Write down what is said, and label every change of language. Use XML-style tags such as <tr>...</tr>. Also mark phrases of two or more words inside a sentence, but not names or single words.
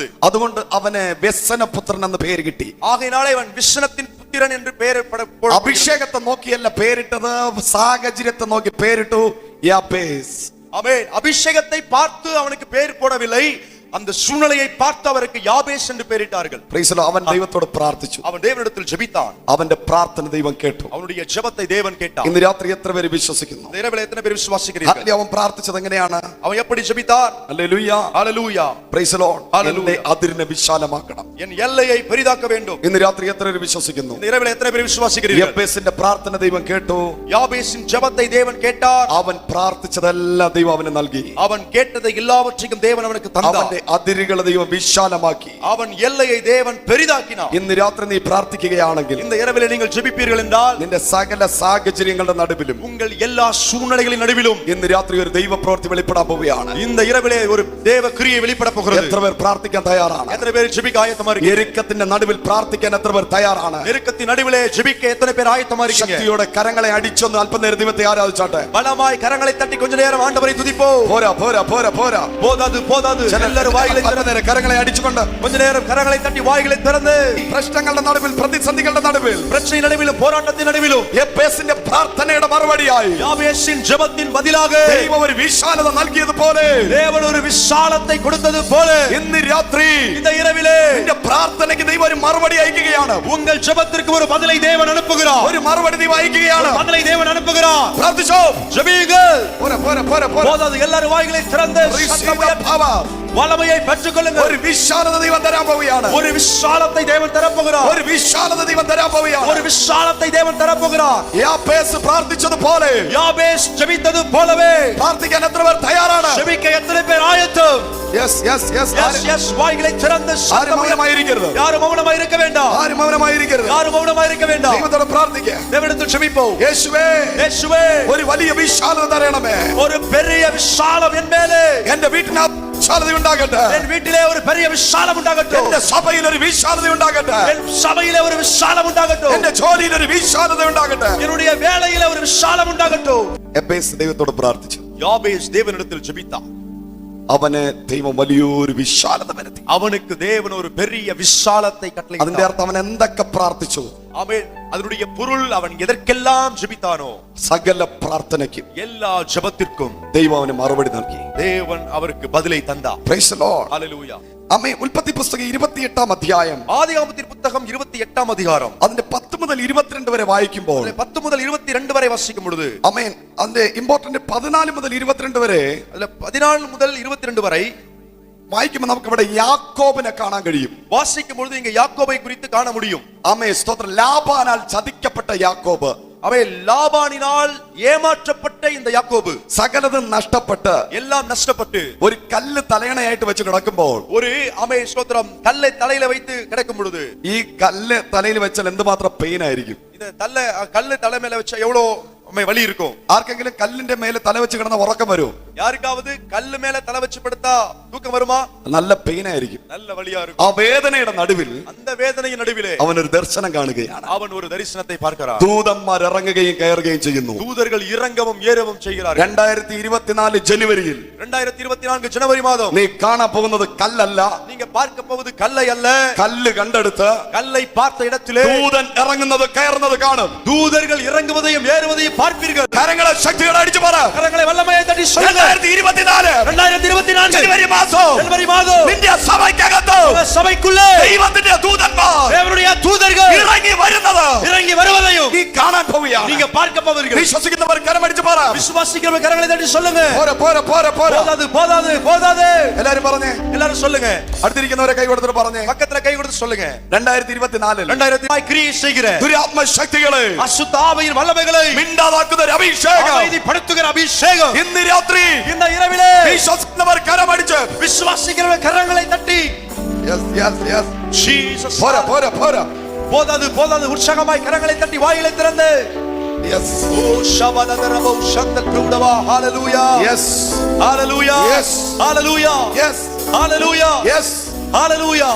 <ml>അതുകൊണ്ട് അവന് വ്യസനപുത്രൻ എന്ന് പേര് കിട്ടി.</ml> <ta>ஆகையினாலே அவன் விசனத்தின் புத்திரன் என்று பெயரிடப்பட,</ta> <ml>അഭിഷേകത്തെ നോക്കിയല്ല പേരിട്ടത്, സാഹചര്യത്തെ നോക്കി പേരിട്ടു യാബേസ്.</ml> <ta>ஆமென். அபிஷேகத்தை பார்த்து அவனுக்கு பெயர் போடவில்லை, அந்த சூழ்நிலையை பார்த்து அவருக்கு யாபேஸ் என்று பெயரிட்டார்கள்.</ta> <en>Praise the Lord.</en> <ml>അവൻ ദൈവത്തോട് പ്രാർത്ഥിച്ചു.</ml> <ta>அவன் தேவனிடத்தில் ஜெபித்தான்.</ta> <ml>അവന്റെ പ്രാർത്ഥന ദൈവം കേട്ടു.</ml> <ta>அவனுடைய ஜெபத்தை தேவன் கேட்டார்.</ta> <ml>ഇന്ന് രാത്രി എത്ര പേര് വിശ്വസിക്കുന്നു?</ml> <ta>இந்த இரவில் எத்தனை பேர் விசுவாசிக்கிறீர்கள்?</ta> <ml>അവൻ പ്രാർത്ഥിച്ചത് എങ്ങനെയാണ്?</ml> <ta>அவன் எப்படி ஜெபித்தார்?</ta> <ml>ഹല്ലേലൂയ</ml> <ta>ஹalleluya.</ta> <en>Praise the Lord.</en> <ml>ഹല്ലേലൂയ. എന്റെ അതിരിനെ വിശാലമാക്കണം.</ml> <ta>என் எல்லையை பெரிதாக்க வேண்டும்.</ta> <ml>ഇന്ന് രാത്രി എത്ര പേര് വിശ്വസിക്കുന്നു?</ml> <ta>இந்த இரவில் எத்தனை பேர் விசுவாசிக்கிறீர்கள்?</ta> <ml>യബ്ബേസിന്റെ പ്രാർത്ഥന ദൈവം കേട്ടു.</ml> <ta>யாபேசின் ஜெபத்தை தேவன் கேட்டார்.</ta> <ml>അവൻ പ്രാർത്ഥിച്ചതെല്ലാം ദൈവം അവന് നൽകി.</ml> <ta>அவன் கேட்டதை எல்லாவற்றையும் தேவன் அவனுக்கு தந்தார்.</ta> <ml>അവന്റെ അതിരുകളെ ദൈവം വിശാലമാക്കി.</ml> <ta>அவன் எல்லையை தேவன் பெரிதாக்கினார்.</ta> <ml>ഇന്ന് രാത്രി നീ പ്രാർത്ഥിക്കുകയാണെങ്കിൽ,</ml> <ta>இந்த இரவிலே நீங்கள் ஜெபிப்பீர்கள் என்றால்,</ta> <ml>നിന്റെ സകല സാഹചര്യങ്ങളുടെ നടുവിലും</ml> <ta>உங்கள் எல்லா சூழ்நிலைகளின் நடுவிலும்</ta> <ml>ഇന്ന് രാത്രി ഒരു ദൈവപ്രവൃത്തി വെളിപ്പെടാൻ പോവുകയാണ്.</ml> <ta>இந்த இரவிலே ஒரு தேவ கிரியை வெளிப்பட போகிறது.</ta> <ml>എത്ര പേർ പ്രാർത്ഥിക്കാൻ തയ്യാറാണ്?</ml> <ta>எத்தனை பேர் ஜெபிக்க ஆயத்தமா இருக்கீங்க?</ta> <ml>ഞെരുക്കത്തിന്റെ നടുവിൽ പ്രാർത്ഥിക്കാൻ എത്ര പേർ തയ്യാറാണ്?</ml> <ta>நெருக்கத்தின் நடுவிலே ஜெபிக்க எத்தனை பேர் ஆயத்தமா இருக்கீங்க?</ta> <ml>ശക്തിയോടെ കരങ്ങളെ അടിച്ചൊന്ന് അല്പനേരം ദൈവത്തെ ആരാധിച്ചാട്ടെ.</ml> <ta>பலமாய் கரங்களை தட்டி கொஞ்ச நேரம் ஆண்டவரை துதிப்போம்.</ta> <ml>പോരാ പോരാ പോരാ പോരാ.</ml> <ta>போதாது போதாது.</ta> <ml>ചിലർ</ml> <ta>நேரம் வாய்களை திறந்து</ta> <ml>കരങ്ങളെ അടിച്ചുകൊണ്ട്</ml> <ta>கொஞ்ச நேரம் கரங்களை தட்டி வாய்களை திறந்து</ta> <ml>പ്രശ്നങ്ങളുടെ നടുവിൽ പ്രതിസന്ധികളുടെ നടുവിൽ</ml> <ta>பிரச்சனை நடுவிலும் போராட்டத்தின் நடுவிலும்</ta> <ml>യബ്ബേസിന്റെ പ്രാർത്ഥനയുടെ മറുപടിയായി</ml> <ta>யாபேசின் ஜெபத்தின் பதிலாக</ta> <ml>ദൈവം ഒരു വിശാലത നൽകിയതുപോലെ</ml> <ta>தேவன் ஒரு விசாலத்தை கொடுத்தது போல</ta> <ml>ഇന്ന് രാത്രി</ml> <ta>இந்த இரவிலே</ta> <ml>നിന്റെ പ്രാർത്ഥനയ്ക്ക് ദൈവം ഒരു മറുപടി അയക്കുകയാണ്.</ml> <ta>உங்கள் ஜெபத்திற்கு ஒரு பதிலை தேவன் அனுப்புகிறார்.</ta> <ml>ഒരു மறுபடி ദൈവം അയക്കുകയാണ്.</ml> <ta>பதிலை தேவன் அனுப்புகிறார்.</ta> <ml>പ്രാർത്ഥിച്ചോ,</ml> <ta>ஜெபியுங்கள்.</ta> <ml>പോരെ</ml> <ta>போதாது, எல்லாரும் வாய்களை திறந்து வல்லமையை பெற்றுக்கொள்ளுங்கள்.</ta> <ml>ഒരു വിശാലത ദൈവം തരാൻ പോവുകയാണ്.</ml> <ta>ஒரு விசாலத்தை தேவன் தரப்போகிறார்.</ta> <ml>ഒരു വിശാലത ദൈവം തരാൻ പോവുകയാണ്.</ml> <ta>ஒரு விசாலத்தை தேவன் தரப்போகிறார்.</ta> <ml>യാബേസ് പ്രാർത്ഥിച്ചതുപോലെ</ml> <ta>யாபேஸ் ஜெபித்தது போலவே</ta> <ml>പ്രാർത്ഥിക്കാൻ എത്ര പേർ തയ്യാറാണ്?</ml> <ta>ஜெபிக்க எத்தனை பேர் ஆயத்தம்?</ta> <en>yes yes yes</en> <ta>எஸ் வாய்களை திறந்து</ta> <ml>ആരും മൗനമായിരിക്കരുത്.</ml> <ta>யாரும் மௌனமாய் இருக்க வேண்டாம்.</ta> <ml>ആരും മൗനമായിരിക്കരുത്.</ml> <ta>யாரும் மௌனமாய் இருக்க வேண்டாம்.</ta> <ml>ദൈവത്തോട് പ്രാർത്ഥിക്കുക.</ml> <ta>தேவனிடத்தில் ஜெபிப்போம்.</ta> <ml>യേശുവേ,</ml> <ta>இயேசுவே,</ta> <ml>ഒരു വലിയ വിശാലത തരണമേ.</ml> <ta>ஒரு பெரிய விசாலம் என் மேலே,</ta> <ml>എന്റെ വീട്ടിനകത്ത് വിശാലത ഉണ്ടാകട്ടെ.</ml> <ta>என் வீட்டிலே ஒரு பெரிய விசாலம் உண்டாகட்டும்.</ta> <ml>എന്റെ സഭയിൽ ഒരു വിശാലത ഉണ്ടാകട്ടെ.</ml> <ta>என் சபையிலே ஒரு விசாலம் உண்டாகட்டும்.</ta> <ml>എന്റെ ജോലിയിൽ ഒരു വിശാലത ഉണ്ടാകട്ടെ.</ml> <ta>என்னுடைய வேலையிலே ஒரு விசாலம் உண்டாகட்டும்.</ta> <ml>യബ്ബേസ് ദൈവത്തോട് പ്രാർത്ഥിച്ചു.</ml> <ta>யாபேஸ் தேவனிடத்தில் ஜெபித்தான்.</ta> <ml>അവന് ദൈവം വലിയൊരു വിശാലത വരുത്തി.</ml> <ta>அவனுக்கு தேவன் ஒரு பெரிய விசாலத்தை கட்டளையிட்டார்.</ta> <ml>അതിന്റെ അർത്ഥം അവൻ എന്തൊക്കെ പ്രാർത്ഥിച്ചു,</ml> <ta>ஆமென். அதனுடைய பொருள் அவன் எதற்கெல்லாம் ஜெபித்தானோ</ta> <ml>സകല പ്രാർത്ഥനയ്ക്കും</ml> <ta>எல்லா ஜெபத்திற்கும்</ta> <ml>ദൈവം അവന് മറുപടി നൽകി.</ml> <ta>தேவன் அவருக்கு பதிலை தந்தார்.</ta> <en>Praise the Lord.</en> <ta>ஹalleluya.</ta> <ml>ആമേൻ. ഉൽപ്പത്തി പുസ്തകം 28 അധ്യായം</ml> <ta>ஆதியாகமத்தின் புத்தகம் 28 அதிகாரம்</ta> <ml>അതിന്റെ 10 മുതൽ 22 വരെ വായിക്കുമ്പോൾ</ml> <ta>10 முதல் 22 வரை வாசிக்கும் பொழுது,</ta> <ml>ആമേൻ, അതിന്റെ ഇമ്പോർട്ടന്റ് 14 മുതൽ 22 വരെ</ml> <ta>அதுல 14 முதல் 22 வரை</ta> <ml>വായിക്കുമ്പോൾ നമുക്ക് ഇവിടെ യാക്കോബിനെ കാണാൻ കഴിയും.</ml> <ta>வாசிக்கும் பொழுது இங்க யாக்கோபை குறித்து காண முடியும்.</ta> <ml>ആമേൻ, സ്തോത്രം. ലാബാനാൽ ചതിക്കപ്പെട്ട യാക്കോബ്,</ml> <ta>அவன் லாபானினால் ஏமாற்றப்பட்ட இந்த யாக்கோபு,</ta> <ml>സകലതും നഷ്ടപ്പെട്ട്</ml> <ta>எல்லாம் நஷ்டப்பட்டு</ta> <ml>ഒരു കല്ല് തലയണയായിട്ട് വെച്ച് കിടക്കുമ്പോൾ,</ml> <ta>ஒரு அமே ஸ்தோத்திரம் கல்லை தலையில வைத்து கிடக்கும் பொழுது,</ta> <ml>ഈ കല്ല് തലയിൽ വെച്ചാൽ എന്തുമാത്രം പെയിൻ ആയിരിക്കും.</ml> <ta>இந்த கல்லு தலை மேல வச்சா எவ்வளவு வலி இருக்கும்.</ta> <ml>ആർക്കെങ്കിലും കല്ലിന്റെ മേലെ തല വെച്ച് കിടന്ന ഉറക്കം വരും?</ml> <ta>யாருக்காவது கல்லு மேல தலை வச்சு படுத்தா தூக்கம் வருமா?</ta> <ml>നല്ല പെയിൻ ആയിരിക്കും.</ml> <ta>நல்ல வலியா ആ இருக்கும்.</ta> <ml>വേദനയുടെ നടുവിൽ</ml> <ta>அந்த வேதனையின் நடுவிலே</ta> <ml>അവനൊരു ദർശനം കാണുകയാണ്.</ml> <ta>அவன் ஒரு தரிசனத்தை பார்க்கிறான்.</ta> <ml>ദൂതന്മാർ ഇറങ്ങുകയും കയറുകയും ചെയ്യുന്നു.</ml> <ta>தூதர்கள் இறங்கவும் ஏறவும் செய்கிறார்கள்.</ta> <ml>2024 ജനുവരിയിൽ</ml> <ta>2024 ஜனவரி மாதம்</ta> <ml>നീ കാണാൻ പോകുന്നത് കല്ലല്ല.</ml> <ta>நீங்க பார்க்க போவது கல்லை அல்ல.</ta> <ml>കല്ല് കണ്ടെടുത്ത്</ml> <ta>கல்லை பார்த்த இடத்திலே</ta> <ml>ദൂതൻ ഇറങ്ങുന്നത് കയറുന്നത് കാണും.</ml> <ta>தூதர்கள் இறங்குவதையும் ஏறுவதையும் பார்ப்பீர்கள்.</ta> <ml>കരങ്ങളെ ശക്തിയോടെ അടിച്ചു പറ.</ml> <ta>கரங்களை வல்லமையை தட்டி சொல்லுங்க.</ta> <ml>2024</ml> <ta>2024</ta> <ml>ജനുവരി മാസം</ml> <ta>ஜனவரி மாதம்</ta> <ml>നിന്റെ സഭയ്ക്കകത്ത്</ml> <ta>சபைக்குள்ளே</ta> <ml>ദൈവത്തിന്റെ ദൂതന്മാർ</ml> <ta>தேவனுடைய தூதர்கள்</ta> <ml>ഇറങ്ങി വരുന്നത്</ml> <ta>இறங்கி வருவதையும்</ta> <ml>നീ കാണാൻ പോവുകയാണ്.</ml> <ta>நீங்க பார்க்க போவீர்கள்.</ta> <ml>വിശ്വസിക്കുന്നവർ കരമടിച്ചു പറ.</ml> <ta>விசுவாசிக்கிறவங்க கரங்களை தட்டி சொல்லுங்க.</ta> <ml>പോരെ പോരെ പോരെ പോരെ.</ml> <ta>போதாது போதாது போதாது.</ta> <ml>എല്ലാരും പറഞ്ഞേ.</ml> <ta>எல்லாரும் சொல்லுங்க.</ta> <ml>അടുത്തിരിക്കുന്നവരെ കൈ കൊടുത്തിട്ട് പറഞ്ഞേ.</ml> <ta>பக்கத்துல கை கொடுத்து சொல்லுங்க.</ta> <ml>2024</ml> <ta>2000 கிரியை செய்கிற</ta> <ml>ദുരാത്മ ശക്തികളെ</ml> <ta>அசுத்த ஆவியின் வல்லமைகளை</ta> <ml>മിണ്ടാതാക്കുന്ന ഒരു അഭിഷേകം</ml> <ta>அமைதிப்படுத்துகிற அபிஷேகம்</ta> <ml>ഇന്ന് രാത്രി</ml> <ta>இந்த இரவிலே</ta> <ml>വിശ്വസിക്കുന്നവർ കരമടിച്ച്</ml> <ta>விசுவாசிக்கிறவங்க கரங்களை தட்டி</ta> <en>yes yes yes</en> <ta>ஜீசஸ்</ta> <ml>പോരെ പോരെ പോരെ.</ml> <ta>போதாது போதாது உற்சாகமாய் கரங்களை தட்டி வாயிலை திறந்து</ta> <ml>യെസ് ஓ ஷபதரபோ ஷந்தல் பிரௌடவா ஹalleluya യെസ്</ml> <ta>ஹalleluya</ta> <ml>Yes.</ml> <ta>ஹalleluya</ta> <ml>യെസ്</ml> <ta>ஹalleluya</ta> <ml>യെസ്.</ml> <ta>ஹalleluya.</ta>